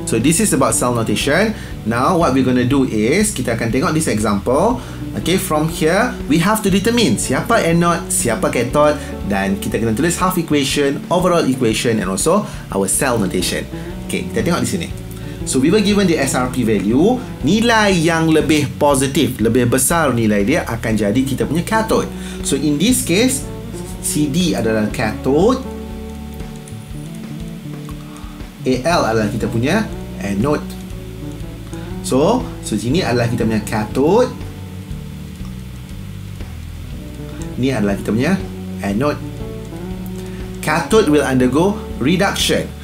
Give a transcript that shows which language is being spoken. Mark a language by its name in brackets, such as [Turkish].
[English] So this is about cell notation. Now what we're going to do is, [Malay] kita akan tengok [English] this example. Okay, from here we have to determine [Malay] siapa anode, siapa cathode, dan kita kena tulis [English] half equation, overall equation, and also our cell notation. Okay, [Malay] kita tengok di sini. [English] So we were given the SRP value. [Malay] Nilai yang lebih positif, lebih besar nilai dia akan jadi kita punya cathode. So in this case, CD adalah cathode, AL adalah kita punya anode. So sini adalah kita punya cathode, ni adalah kita punya anode. [English] Cathode will undergo reduction.